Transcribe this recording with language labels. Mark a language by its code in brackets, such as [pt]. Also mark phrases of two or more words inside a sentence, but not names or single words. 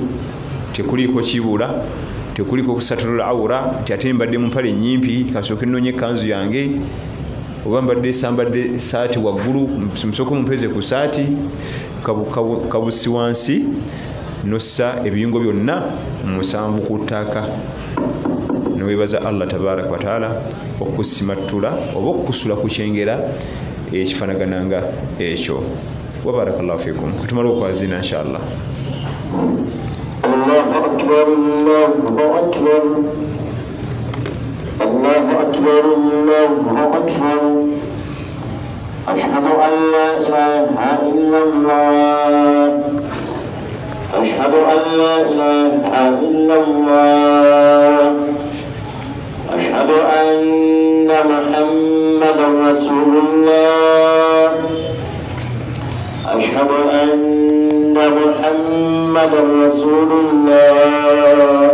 [lg] tekuliko kibula, tekuliko kusatula awura nti ate mbadde mu mpale nnyimpi kasooke nnoonye ekkanzu yange, oba mbadde sambadde saati waggulu musooke mumpeze ku saati, kabusi wansi nossa ebiyungo byonna musanvu ku ttaka, newebaza [ar] الله تبارك وتعالى [lg] okusimatula oba okusula ku kyengera ekifaanagana nga ekyo. [ar] وبارك الله فيكم. [lg] katumala okwazina inshallah. [ar] الله أكبر، الله أكبر، الله أكبر، الله أكبر. أشهد أن لا إله إلا الله، أشهد أن لا إله إلا الله، أشهد أن محمدا رسول الله، أشهد أن محمدا رسول الله.